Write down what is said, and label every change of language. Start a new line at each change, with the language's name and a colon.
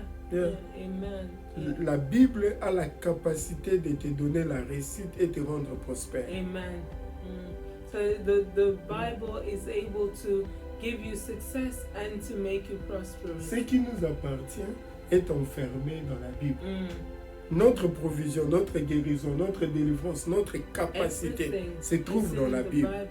French: Amen. La Bible a la capacité de te donner la réussite et te rendre prospère. Amen.
English: So the Bible is able to give you success and to make you prosperous.
French: Ce qui nous appartient est enfermé dans la Bible. Notre provision, notre guérison, notre délivrance, notre capacité se trouve dans la Bible.